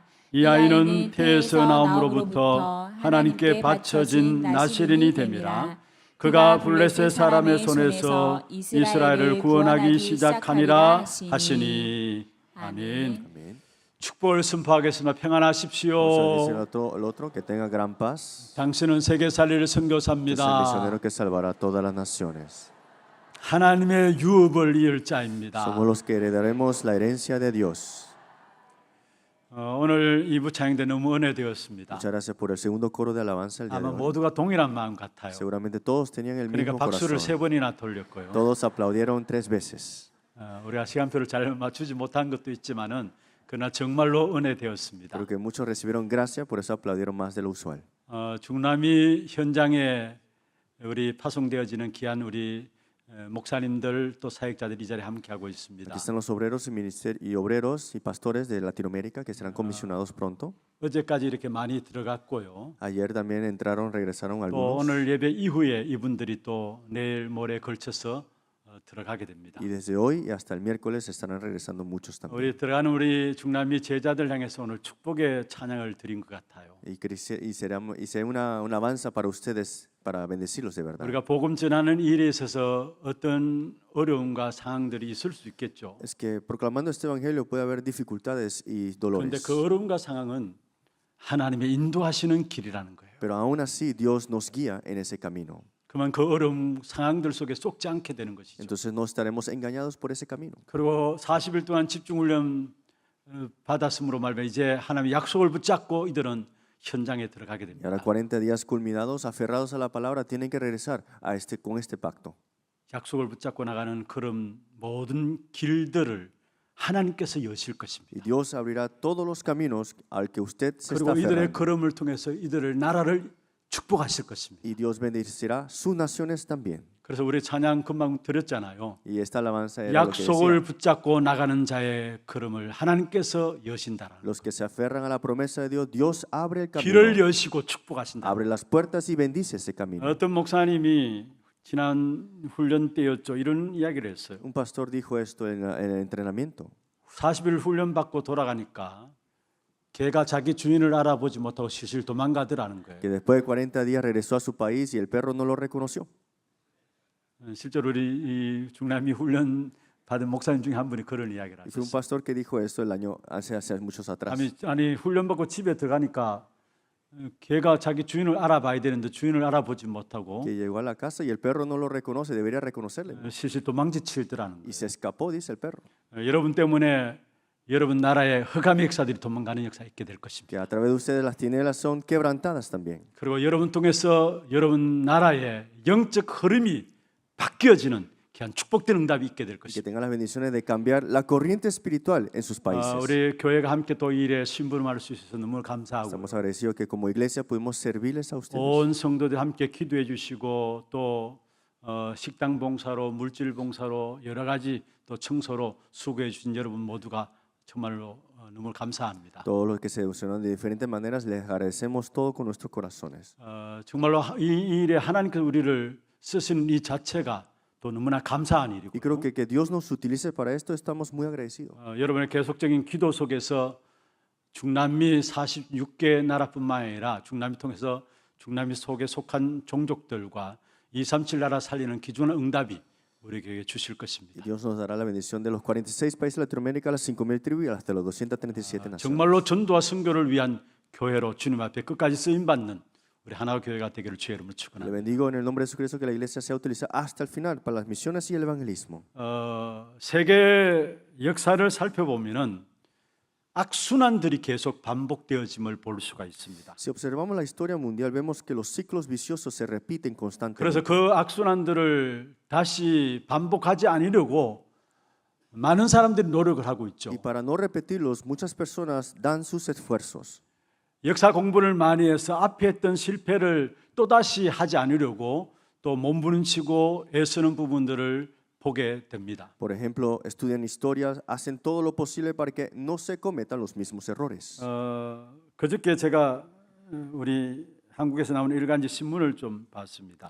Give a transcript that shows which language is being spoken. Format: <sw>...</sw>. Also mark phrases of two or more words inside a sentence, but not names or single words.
<ko>이 아이는 태에서 나옴으로부터 하나님께 바쳐진 나실인이 됨이라. 그가 블레셋 사람의 손에서 이스라엘을 구원하기 시작하니라 하시니. 아멘. 축복을 선포하겠습니다.</ko> <es>Vamos a</es> <ko>평안하십시오.</ko> <es>decir a todo el otro que tenga gran paz.</es> <ko>당신은 세계 살리를</ko> <es>Es el</es> <ko>선교사입니다.</ko> <es>misionero que salvará a todas las naciones.</es> <ko>하나님의 유업을 이을 자입니다.</ko> <es>Somos los que heredaremos la herencia de Dios.</es> <ko>오늘 2부 찬양대 너무 은혜되었습니다.</ko> <es>Muchas gracias por el segundo coro de alabanza el día de</es> <ko>아마</ko> <es>hoy.</es> <ko>모두가 동일한 마음 같아요.</ko> <es>Seguramente todos tenían el</es> <ko>그러니까</ko> <es>mismo</es> <ko>박수를 세</ko> <es>corazón.</es> <ko>번이나 돌렸고요.</ko> <es>Todos aplaudieron 3 veces.</es> <ko>우리가 시간표를 잘 맞추지 못한 것도 있지만은 그러나 정말로 은혜되었습니다.</ko> <es>Creo que muchos recibieron gracia, por eso aplaudieron más de lo usual.</es> <ko>중남미 현장에 우리 파송되어지는 귀한 우리 목사님들 또 사역자들이 이 자리에 함께하고 있습니다.</ko> <es>Aquí están los obreros y obreros y pastores de Latinoamérica que serán comisionados pronto.</es> <ko>어제까지 이렇게 많이 들어갔고요.</ko> <es>Ayer también regresaron</es> <ko>또</ko> <es>algunos.</es> <ko>오늘 예배 이후에 이분들이 또 내일 모레 걸쳐서 들어가게 됩니다.</ko> <es>Y desde hoy y hasta el miércoles estarán regresando muchos también.</es> <ko>우리 들어가는 우리 중남미 제자들 향해서 오늘 축복의 찬양을 드린 것 같아요.</ko> <es>Será una alabanza para ustedes, para bendecirlos de verdad.</es> <ko>우리가 복음 전하는 일에 있어서 어떤 어려움과 상황들이 있을 수 있겠죠.</ko> <es>Es que proclamando este evangelio puede haber dificultades y</es> <ko>그런데</ko> <es>dolores.</es> <ko>그 어려움과 상황은 하나님의 인도하시는 길이라는 거예요.</ko> <es>Pero aún así Dios nos guía en ese camino.</es> <ko>그러면 그 어려움 상황들 속에 쏙지 않게 되는 것이죠.</ko> <es>Entonces no estaremos engañados por ese camino.</es> <ko>그리고 40일 동안 집중 훈련 받았으므로 말면 이제 하나님의 약속을 붙잡고 이들은 현장에 들어가게</ko> <es>Y ahora</es> <ko>됩니다.</ko> <es>40 días culminados, aferrados a la palabra, tienen que regresar con este pacto.</es> <ko>약속을 붙잡고 나가는 그런 모든 길들을 하나님께서 여실 것입니다.</ko> <es>Y Dios abrirá todos los caminos al que usted se está</es> <ko>그리고 이들의</ko> <es>aferrando.</es> <ko>걸음을 통해서 이들을 나라를 축복하실 것입니다.</ko> <es>Y Dios bendecirá sus naciones también.</es> <ko>그래서 우리 찬양 금방 드렸잖아요.</ko> <es>Y esta alabanza era lo que</es> <ko>약속을</ko> <es>decía.</es> <ko>붙잡고 나가는 자의 걸음을 하나님께서 여신다라는</ko> <es>Los que se aferran a la promesa de Dios, Dios abre el</es> <ko>길을</ko> <es>camino,</es> <ko>여시고 축복하신다.</ko> <es>abre las puertas y bendice ese camino.</es> <ko>어떤 목사님이 지난 훈련 때였죠. 이런 이야기를 했어요.</ko> <es>Un pastor dijo esto en el entrenamiento.</es> <ko>40일 훈련 받고 돌아가니까 개가 자기 주인을 알아보지 못하고 실실 도망가더라는 거예요.</ko> <es>Que después de 40 días regresó a su país y el perro no lo reconoció.</es> <ko>실제로 우리 이 중남미 훈련 받은 목사님 중에 한 분이 그런 이야기를</ko> <es>Y fue un</es> <ko>하셨어요.</ko> <es>pastor que dijo esto el año hace muchos atrás.</es> <ko>아니 훈련 받고 집에 들어가니까 개가 자기 주인을 알아봐야 되는데 주인을 알아보지 못하고</ko> <es>que llegó a la casa y el perro no lo reconoce, debería reconocerle.</es> <ko>실실 도망치더라는</ko> <es>Y</es> <ko>거예요.</ko> <es>se escapó, dice el perro.</es> <ko>여러분 때문에 여러분 나라의 흑암의 역사들이 도망가는 역사 있게 될 것입니다.</ko> <es>Que a través de ustedes las tinieblas son quebrantadas también.</es> <ko>그리고 여러분 통해서 여러분 나라의 영적 흐름이 바뀌어지는 귀한 축복된 응답이 있게 될</ko> <es>Que</es> <ko>것입니다.</ko> <es>tengan las bendiciones de cambiar la corriente espiritual en sus países.</es> <ko>우리 교회가 함께 또 이 일에 심부름할 수 있어서 너무 감사하고</ko> <es>Estamos agradecidos que como iglesia pudimos servirles a ustedes.</es> <ko>온 성도들 함께 기도해 주시고 또 식당 봉사로 물질 봉사로 여러 가지 또 청소로 수고해 주신 여러분 모두가 정말로 너무 감사합니다.</ko> <es>Todos los que se emocionan de diferentes maneras, les agradecemos todo con nuestros corazones.</es> <ko>정말로 이 일에 하나님께서 우리를 쓰시는 이 자체가 또 너무나 감사한 일이고</ko> <es>Y creo que Dios nos utilice para esto, estamos muy agradecidos.</es> <ko>여러분의 계속적인 기도 속에서 중남미 46개 나라뿐만 아니라 중남미 통해서 중남미 속에 속한 종족들과 237 나라 살리는 귀중한 응답이 우리 교회에 주실</ko> <es>Y</es> <ko>것입니다.</ko> <es>Dios nos dará la bendición de los 46 países de Latinoamérica, las 5,000 tribus y hasta los 237 naciones.</es> <ko>정말로 전도와 선교를 위한 교회로 주님 앞에 끝까지 쓰임 받는 우리 하나와 교회가 되기를 주의 이름으로</ko> <es>Le</es> <ko>축원합니다.</ko> <es>bendigo en el nombre de Jesucristo que la iglesia sea utilizada hasta el final para las misiones y el evangelismo.</es> <ko>세계 역사를 살펴보면은 악순환들이 계속 반복되어짐을 볼 수가 있습니다.</ko> <es>Si observamos la historia mundial, vemos que los ciclos viciosos se repiten</es> <ko>그래서</ko> <es>constantemente.</es> <ko>그 악순환들을 다시 반복하지 않으려고 많은 사람들이 노력을 하고 있죠.</ko> <es>Y para no repetirlos, muchas personas dan sus esfuerzos.</es> <ko>역사 공부를 많이 해서 앞에 했던 실패를 또다시 하지 않으려고 또 몸부림치고 애쓰는 부분들을 보게 됩니다.</ko> <es>Por ejemplo, estudian historias, hacen todo lo posible para que no se cometan los mismos errores.</es> <ko>그저께 제가 우리 한국에서 나오는 일간지 신문을 좀 봤습니다.</ko>